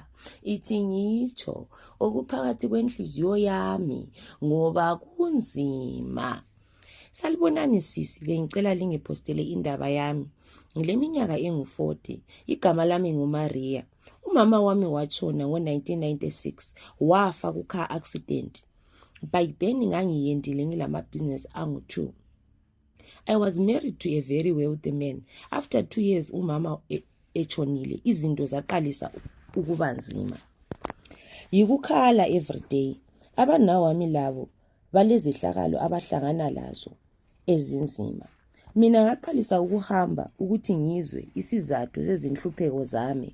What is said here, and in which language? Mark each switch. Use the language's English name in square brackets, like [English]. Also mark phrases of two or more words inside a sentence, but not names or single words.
[North Ndebele] Ithi ngitsho okuphakathi kwenhliziyo yami ngoba kunzima. Salibonani sisi, bengicela lingipostele indaba yami. Ngile minyaka engu-40, igama lami nguMaria. Umama wami watshona ngo-1996, wafa ku-car accident. [English] By then [North Ndebele] ngangiyendile ngilama business angu-2. [English] I was married to a very wealthy man. After 2 years [North Ndebele] umama echonile, izinto zaqalisa ukuba nzima. Yikukhala everyday. Abanawami labo balezihlakalo abahlangana lazo ezinzima. Mina ngaqalisa ukuhamba ukuthi ngizwe isizathu sezinhlupheko zami.